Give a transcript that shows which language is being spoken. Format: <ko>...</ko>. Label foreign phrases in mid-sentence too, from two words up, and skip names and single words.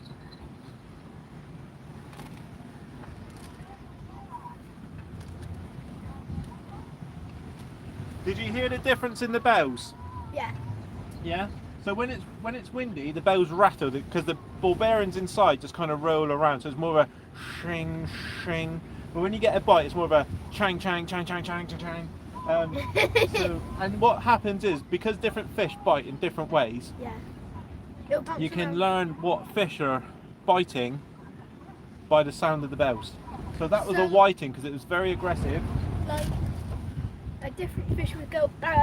<en>Did you hear the difference in the bells? Yeah. Yeah. So when it's windy, the bells rattle because the ball bearings inside just kind of roll around. So it's more of a shing shing. But when you get a bite, it's more of a chang chang chang chang chang chang chang. And what happens is because different fish bite in different ways, Yeah. It'll bounce you can around. learn what fish are biting by the sound of the bells. So that was a So- whiting because it was very aggressive. Like, a different fish would go.</en>